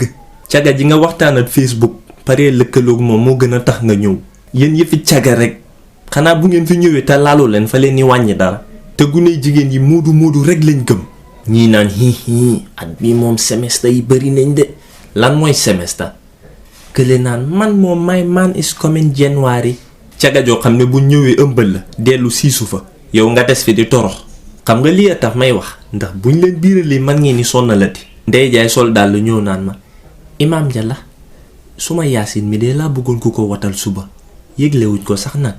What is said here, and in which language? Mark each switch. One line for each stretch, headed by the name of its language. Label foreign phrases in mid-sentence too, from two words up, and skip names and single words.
Wolof: caga ji nga waxtaan ak Facebook pare lëkkaloog moom moo gën a tax nga ñëw. yéen yëfi caga rek xanaa bu ngeen fi ñëwee te laaloo leen fa leen ni wàññi dara. te gune jigéen yi moodu rek lañ gëm. ñii naan at bii moom semestre yi bari nañ de. lan mooy semestre. kële naan man moom
English: my man is coming January.
Wolof: caga joo xam ne bu ñëwee ëmbal la dellu siisu fa yow nga des fi di torox. xam nga lii a tax may wax ndax buñ leen biiralee man ngeen ni sonnalati. ndey jaay sol daal la ñëw naan ma Imam Njalah suma yaasin mi de laa bëggoon ku ko watal suba yëglewuñ ko sax nag.